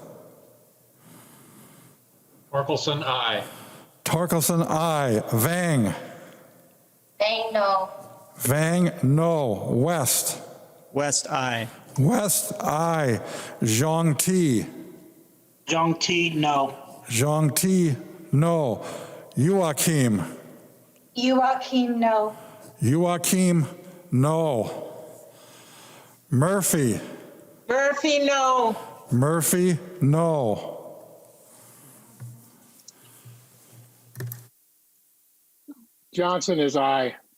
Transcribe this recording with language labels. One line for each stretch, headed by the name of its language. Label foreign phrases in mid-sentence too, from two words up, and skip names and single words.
English: Torkelson, aye. Torkelson, aye. Vang. They no. Vang, no. West. West, aye. West, aye. Zhang Ti. Zhang Ti, no. Zhang Ti, no. Joachim. Joachim, no. Joachim, no. Murphy. Murphy, no. Murphy, no. Johnson is aye.